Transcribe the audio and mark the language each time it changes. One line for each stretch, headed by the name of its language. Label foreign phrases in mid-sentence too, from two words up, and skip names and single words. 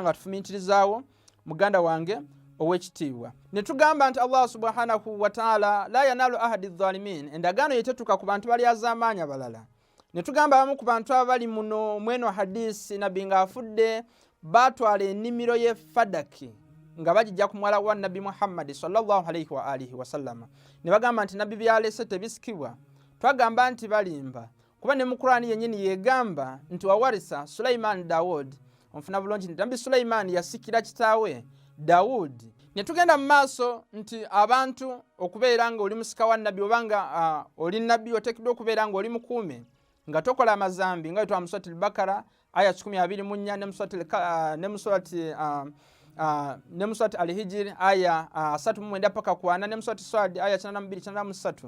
Ganda: Tuno okubeera nga tufumiitirizaawo muganda wange owekitiibwa. Ne tugamba nti
Arabic: الله سبحانه وتعالى لا ينال عهدي الظالمين,
Ganda: endagaano yetetuka ku bantu bali az'amaanyi abalala. Ne tugamba abamu ku bantu abali muno mweno hadisi nabbi ng'afudde baatwala ennimiro ye Fadaki nga bagijja ku muwala wa nabbi Muhammad
Arabic: صلى الله عليه وعلى آله وسلم.
Ganda: Ne bagamba nti nabbi byalese tebisikibwa. Twagamba nti balimba kuba ne mu Qur'ani yennyini yegamba nti wawarisa Sulaiman Daud, onfuna bulungi nti nabbi Sulaiman yasikira kitaawe Daud. Ne tugenda mu maaso nti abantu okubeera nga oli musika wa nabbi obanga oli nabbi oteekeddwa okubeera nga oli mukuume nga tokola amazambi nga wetwa Surati al-Bakara aya 124 ne mu Surati al-Hijr aya 39 paka 40 ne mu Surati Swad aya 92-93.